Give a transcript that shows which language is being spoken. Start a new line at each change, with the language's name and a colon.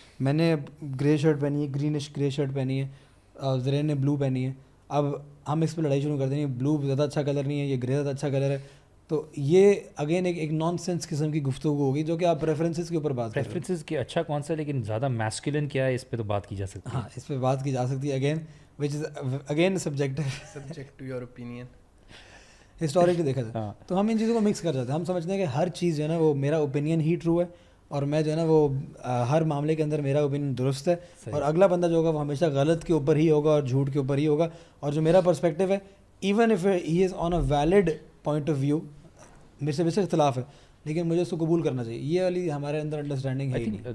Urdu: میں نے گرے شرٹ پہنی ہے, گرینش گرے شرٹ پہنی ہے, زرین نے بلو پہنی ہے. اب ہم اس پہ لڑائی شروع کر دیں گے, بلو زیادہ اچھا کلر نہیں ہے, یہ گرے زیادہ اچھا کلر ہے. تو یہ اگین ایک نان سینس قسم کی گفتگو ہوگی جو کہ آپ پریفرنسز کے اوپر بات کریں. پریفرنسز کی اچھا کون سا, لیکن زیادہ میسکولن کیا ہے, اس پہ تو بات کی جا سکتی ہے. ہاں اس پہ بات کی جا سکتی ہے,
English: Again which is again subject to your opinion.
Urdu: Historically دیکھا جائے تو ہم ان چیزوں کو مکس کر جاتے ہیں. ہم سمجھتے ہیں کہ ہر چیز جو ہے نا وہ میرا اوپینین ہی ٹرو ہے, اور میں جو ہے نا وہ ہر معاملے کے اندر میرا اوپینین درست ہے, اور اگلا بندہ جو ہوگا وہ ہمیشہ غلط کے اوپر ہی ہوگا اور جھوٹ کے اوپر ہی ہوگا. اور جو میرا پرسپیکٹیو ہے,
English: even if he is on a valid point of view,
Urdu: میرے سے ویسے اختلاف ہے لیکن مجھے اس کو قبول کرنا چاہیے, یہ والی ہمارے اندر انڈرسٹینڈنگ ہے ہی نہیں.